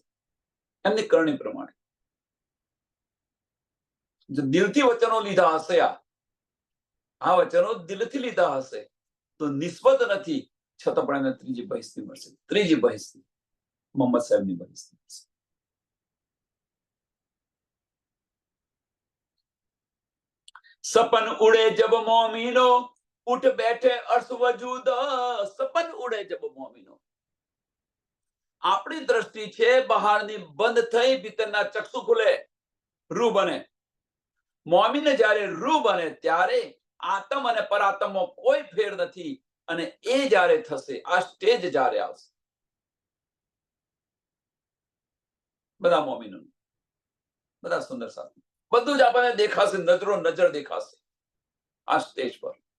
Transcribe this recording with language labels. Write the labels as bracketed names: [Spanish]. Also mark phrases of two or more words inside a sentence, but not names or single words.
[Gujarati] એમની કરણી પ્રમાણે જો દિલથી વચનો લીધા હશે, આ વચનો દિલથી લીધા હશે તો નિસ્બત નથી, છતાં પણ એને ત્રીજી બહિષ્ઠી મળશે. ત્રીજી બહિષ્ઠી મોહમ્મદ સાહેબની બહિષ્ઠી મળશે. [Hindi] सपन उड़े जब मोमिनो उठ बैठे अर्श वजूद. सपन उड़े जब मोमिनो. [Gujarati] આપણી દ્રષ્ટિ છે બહારની બંધ થઈ, ભીતરના ચક્ષુ ખુલે, રૂ બને. મોમીને જ્યારે રૂ બને ત્યારે આત્મ અને પરાત્મમાં કોઈ ફેર નથી. અને એ જ્યારે થશે, આ સ્ટેજ જ્યારે આવશે, બધા મોમીનો, બધા સુંદર સાથે બધું જ આપણને દેખાશે, નજરો નજર દેખાશે આ સ્ટેજ પર.